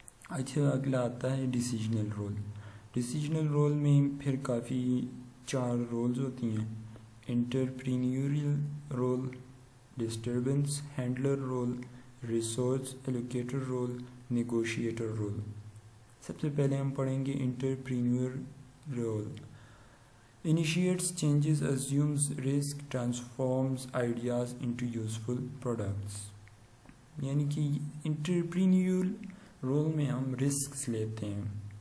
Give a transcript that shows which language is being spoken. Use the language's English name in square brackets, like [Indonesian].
[Hindi] अच्छा, अगला आता है डिसीजनल रोल. डिसीजनल रोल में फिर काफ़ी 4 रोल्स होती हैं. [English] Entrepreneurial role, disturbance handler role, resource allocator role, negotiator role. [Hindi] सबसे पहले हम पढ़ेंगे entrepreneur role. [English] Initiates changes, assumes risk, transforms ideas into useful products. [Hindi] यानी कि इंटरप्रीनियल रोल में हम रिस्क लेते हैं.